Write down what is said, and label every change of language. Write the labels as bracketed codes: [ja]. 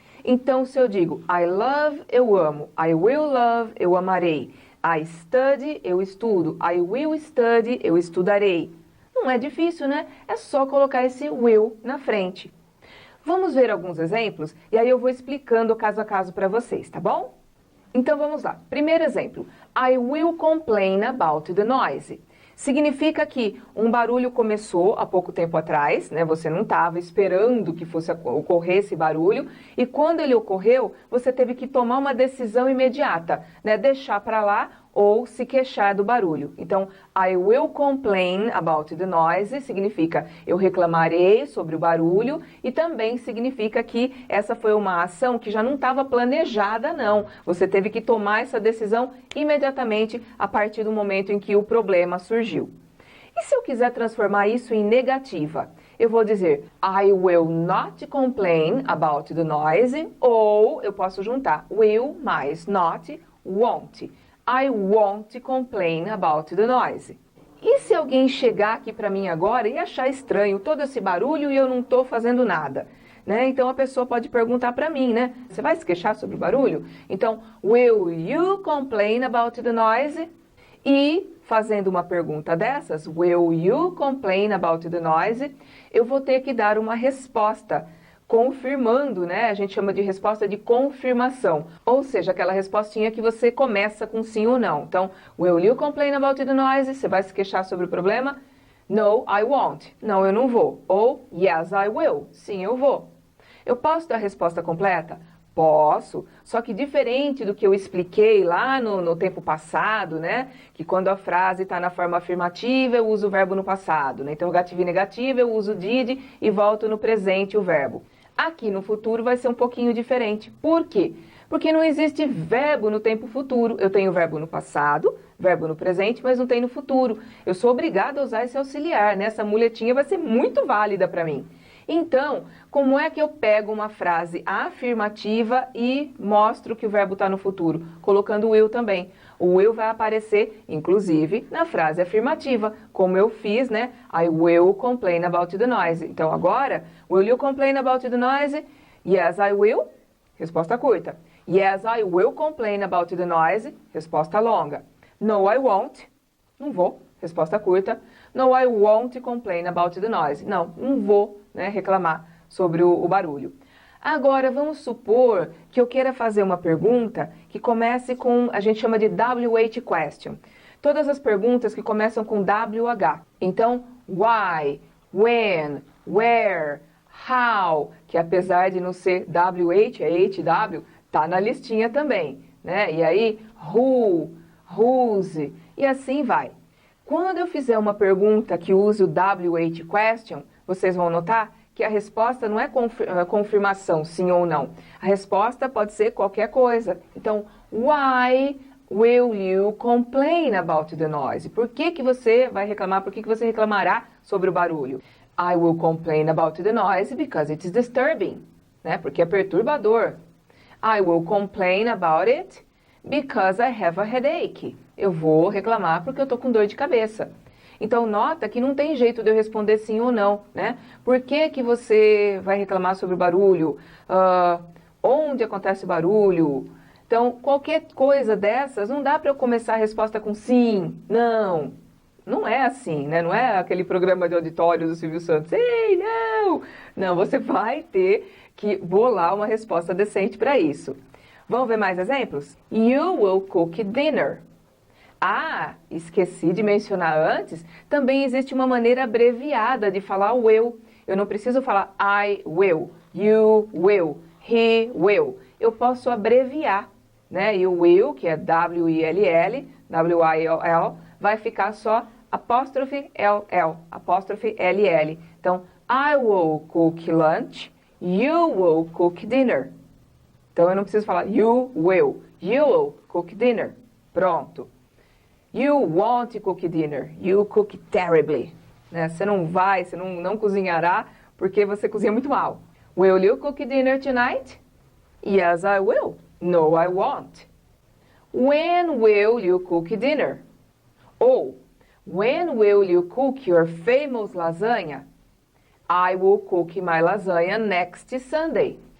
[pt] Então, se eu digo [en] I love, [pt] eu amo. [en] I will love, [pt] eu amarei. [en] I study, [pt] eu estudo. [en] I will study, [pt] eu estudarei. Não é difícil, né? É só colocar esse will na frente. Vamos ver alguns exemplos e aí eu vou explicando caso a caso para vocês, tá bom? Então vamos lá. Primeiro exemplo. [en] I will complain about the noise. [pt] Significa que um barulho começou há pouco tempo atrás, né? Você não estava esperando que fosse ocorrer esse barulho, e quando ele ocorreu, você teve que tomar uma decisão imediata, né? Deixar para lá ou se queixar do barulho. Então, [en] I will complain about the noise [pt] significa eu reclamarei sobre o barulho, e também significa que essa foi uma ação que já não estava planejada, não. Você teve que tomar essa decisão imediatamente a partir do momento em que o problema surgiu. E se eu quiser transformar isso em negativa? Eu vou dizer [en] I will not complain about the noise, [pt] ou eu posso juntar [en] will mais not, won't. I won't complain about the noise. E [pt] se alguém chegar aqui para mim agora e achar estranho todo esse barulho e eu não estou fazendo nada? Né? Então a pessoa pode perguntar para mim, né? Você vai se queixar sobre o barulho? [en] Então, will you complain about the noise? [pt] E fazendo uma pergunta dessas, [en] will you complain about the noise? [pt] Eu vou ter que dar uma resposta confirmando, né? A gente chama de resposta de confirmação, ou seja, aquela respostinha que você começa com sim ou não. [en] Então, will you complain about the noise? [pt] Você vai se queixar sobre o problema? [en] No, I won't. [pt] Não, eu não vou. Ou [en] yes, I will. [pt] Sim, eu vou. Eu posso dar a resposta completa? Posso, só que diferente do que eu expliquei lá no tempo passado, né? Que quando a frase está na forma afirmativa, eu uso o verbo no passado. Na interrogativa e negativa, eu uso did e volto no presente o verbo. Aqui no futuro vai ser um pouquinho diferente. Por quê? Porque não existe verbo no tempo futuro. Eu tenho verbo no passado, verbo no presente, mas não tem no futuro. Eu sou obrigada a usar esse auxiliar, né? Essa muletinha vai ser muito válida para mim. Então, como é que eu pego uma frase afirmativa e mostro que o verbo está no futuro? Colocando o will também. O will vai aparecer, inclusive, na frase afirmativa, como eu fiz, né? [en] I will complain about the noise. [pt] Então, agora, [en] will you complain about the noise? Yes, I will. [pt] Resposta curta. [en] Yes, I will complain about the noise. [pt] Resposta longa. [en] No, I won't. [pt] Não vou. Resposta curta. [en] No, I won't complain about the noise. [pt] Não, não vou, né, reclamar sobre o barulho. Agora, vamos supor que eu queira fazer uma pergunta que comece com, a gente chama de WH question. Todas as perguntas que começam com WH. Então, why, when, where, how, que apesar de não ser WH, é HW, tá na listinha também, né? E aí, who, whose, e assim vai. Quando eu fizer uma pergunta que use o WH question, vocês vão notar que a resposta não é confirmação, sim ou não. A resposta pode ser qualquer coisa. [en] Então, why will you complain about the noise? [pt] Por que que você vai reclamar? Por que que você reclamará sobre o barulho? [en] I will complain about the noise because it is disturbing, né? [pt] Porque é perturbador. [en] I will complain about it because I have a headache. [pt] Eu vou reclamar porque eu estou com dor de cabeça. Então, nota que não tem jeito de eu responder sim ou não, né? Por que que você vai reclamar sobre o barulho? Onde acontece o barulho? Então, qualquer coisa dessas, não dá para eu começar a resposta com sim, não. Não é assim, né? Não é aquele programa de auditório do Silvio Santos. Ei, não! Não, você vai ter que bolar uma resposta decente para isso. Vamos ver mais exemplos? [en] You will cook dinner. [pt] Ah, esqueci de mencionar antes, também existe uma maneira abreviada de falar will. Eu não preciso falar [en] I will, you will, he will. [pt] Eu posso abreviar, né? E o will, que é W-I-L-L, W-I-L-L, vai ficar só apóstrofe L-L, apóstrofe L-L. [en] Então, I will cook lunch, you will cook dinner. [pt] Então, eu não preciso falar [en] you will cook dinner. [pt] Pronto. [en] You won't cook dinner, you cook terribly. [pt] Né? Você não cozinhará porque você cozinha muito mal. [en] Will you cook dinner tonight? Yes, I will. No, I won't. When will you cook dinner? Ou, when will you cook your famous lasagna? I will cook my lasagna next Sunday.